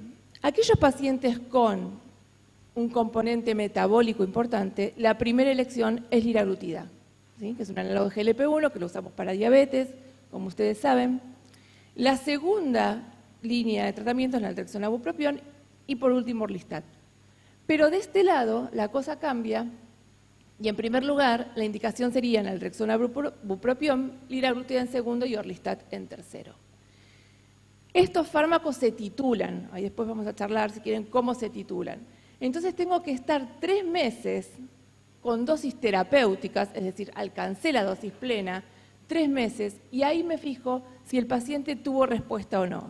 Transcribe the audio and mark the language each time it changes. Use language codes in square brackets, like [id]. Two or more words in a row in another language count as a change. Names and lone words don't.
[es] Aquellos pacientes con un componente metabólico importante, la primera elección es liraglutida, ¿sí? Que es un análogo de GLP-1 que lo usamos para diabetes, como ustedes saben. La segunda línea de tratamiento es la naltrexona bupropión y por último Orlistat. Pero de este lado la cosa cambia y en primer lugar la indicación sería naltrexona bupropión, liraglutida en segundo y Orlistat en tercero. Estos fármacos se titulan, ahí después vamos a charlar si quieren cómo se titulan. Entonces tengo que estar 3 meses con dosis terapéuticas, es decir, alcancé la dosis plena, 3 meses, y ahí me fijo si el paciente tuvo respuesta o no.